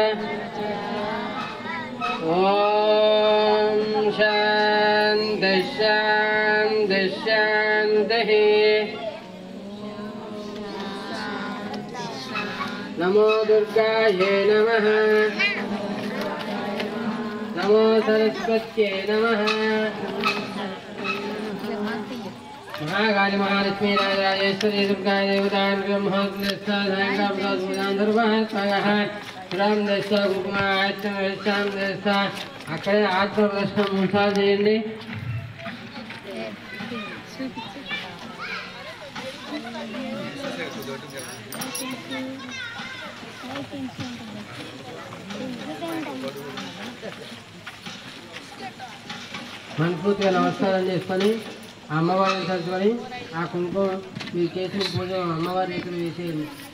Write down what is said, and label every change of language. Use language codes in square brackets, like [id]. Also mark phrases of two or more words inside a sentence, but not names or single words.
[sa] ఓం శాంతి శాంతి శాంతి. నమో దుర్గాయే నమః. నమో సరస్వత్యై నమః. [te] महाकाली महालक्ष्मी राजेश्वरी दुर्गा देवता अక్కడే ఆత్మ ప్రదర్శన 3 సార్లు చేయండి. మనస్ఫూర్తిగా నమస్కారం చేసుకొని అమ్మవారిని తలుచుకొని ఆ కుంకుమ మీరు చేసిన పూజ అమ్మవారి ఇక్కడ వేసేయండి.